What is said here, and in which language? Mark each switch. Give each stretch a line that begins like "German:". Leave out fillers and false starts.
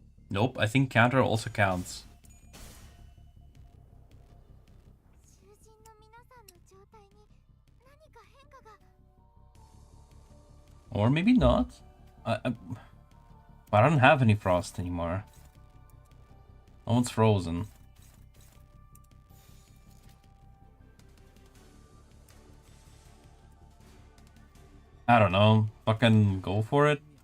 English: Nope, I think counter also counts.
Japanese: 囚人の皆さんの状態に何か変化が。
English: Or maybe not. I don't have any frost anymore. No one's frozen. I don't know. Fucking go for it.